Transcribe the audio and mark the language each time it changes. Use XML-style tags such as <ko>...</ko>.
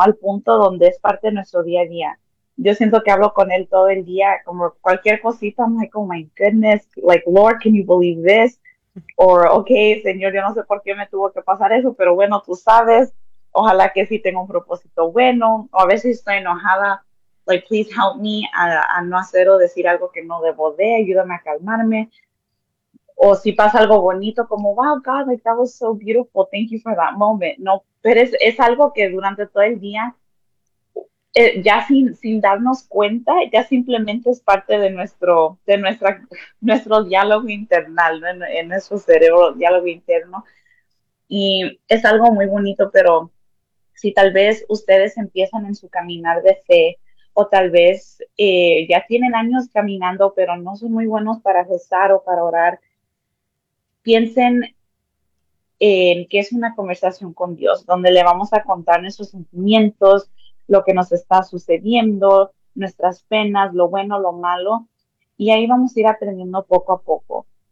<es>Al punto donde es parte de nuestro día a día. Yo siento que hablo con Él todo el día, como cualquier cosita,</es> <en>I'm like, oh my goodness, like, Lord, can you believe this? Or, okay,</en> <es>Señor, yo no sé por qué me tuvo que pasar eso, pero bueno, tú sabes, ojalá que sí tenga un propósito bueno, o a veces estoy enojada,</es> <en>like, please help me</en> <es>a no hacer o decir algo que no debo de, ayúdame a calmarme. O si pasa algo bonito, como,</es> <en>wow, God, like, that was so beautiful, thank you for that moment.</en> <es>No, pero es algo que durante todo el día, ya sin darnos cuenta, ya simplemente es parte de nuestro diálogo interno, ¿no? En nuestro cerebro, diálogo interno. Y es algo muy bonito, pero si tal vez ustedes empiezan en su caminar de fe, o tal vez ya tienen años caminando, pero no son muy buenos para rezar o para orar, piensen en que es una conversación con Dios, donde le vamos a contar nuestros sentimientos, lo que nos está sucediendo, nuestras penas, lo bueno, lo malo, y ahí vamos a ir aprendiendo poco a poco.</es>